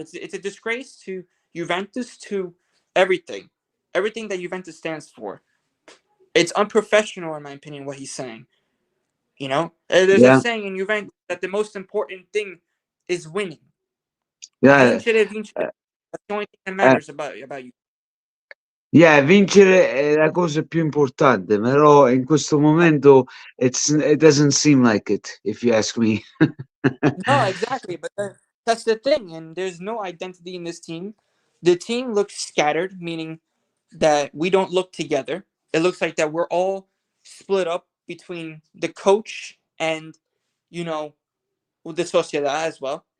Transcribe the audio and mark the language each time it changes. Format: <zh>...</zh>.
<en>It's a disgrace to Juventus, to everything, everything that Juventus stands for. It's unprofessional, in my opinion, what he's saying. There's a yeah, saying in Juventus that the most important thing is winning. yeah.</en> <it>Vincere, vincere. Uh,</it> <en>That's the only thing that uh, matters about you.</en> <it>yeah, vincere è la cosa più importante, però in questo momento</it> <en>it doesn't seem like it, if you ask me. No, exactly. But that's the thing, and there's no identity in this team. The team looks scattered, meaning that we don't look together. It looks like that we're all split up between the coach and you know the sociedad as well.</en>